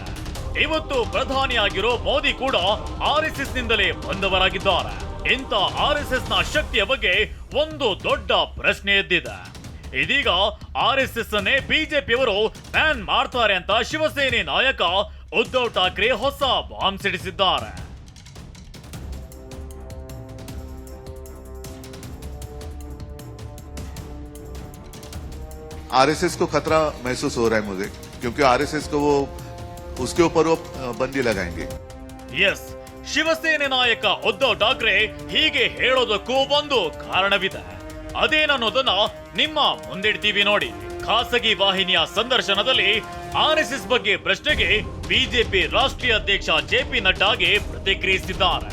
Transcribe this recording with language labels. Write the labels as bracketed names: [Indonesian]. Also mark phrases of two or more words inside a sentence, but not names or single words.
[Kannada] ಇವತ್ತು ಪ್ರಧಾನಿಯಾಗಿರೋ ಮೋದಿ ಕೂಡ ಆರ್ಎಸ್ಎಸ್ ನಿಂದಲೇ ಬಂದವರಾಗಿದ್ದಾರೆ. ಇಂಥ ಆರ್ಎಸ್ಎಸ್ ನ ಶಕ್ತಿಯ ಬಗ್ಗೆ ಒಂದು ದೊಡ್ಡ ಪ್ರಶ್ನೆ ಎದ್ದಿದೆ. ಇದೀಗ ಆರ್ಎಸ್ಎಸ್ ಅನ್ನೇ ಬಿಜೆಪಿಯವರು ಬ್ಯಾನ್ ಮಾಡ್ತಾರೆ ಅಂತ ಶಿವಸೇನೆ ನಾಯಕ ಉದ್ಧವ್ ಠಾಕ್ರೆ ಹೊಸ ಬಾಂಬ್ ಸಿಡಿಸಿದ್ದಾರೆ. [Hindi] आरएसएस को खतरा महसूस हो रहा है मुझे, क्योंकि आरएसएस को वो उसके ऊपर वो बंदी लगाएंगे. [Kannada] ಎಸ್, ಶಿವಸೇನೆ ನಾಯಕ ಉದ್ಧವ್ ಠಾಕ್ರೆ ಹೀಗೆ ಹೇಳೋದಕ್ಕೂ ಒಂದು ಕಾರಣವಿದೆ. ಅದೇನನ್ನೋದನ್ನ ನಿಮ್ಮ ಮುಂದಿಡ್ತೀವಿ ನೋಡಿ. ಖಾಸಗಿ ವಾಹಿನಿಯ ಸಂದರ್ಶನದಲ್ಲಿ ಆರ್ಎಸ್ಎಸ್ ಬಗ್ಗೆ ಪ್ರಶ್ನೆಗೆ ಬಿಜೆಪಿ ರಾಷ್ಟ್ರೀಯ ಅಧ್ಯಕ್ಷ ಜೆಪಿ ನಡ್ಡಾಗೆ ಪ್ರತಿಕ್ರಿಯಿಸಿದ್ದಾರೆ.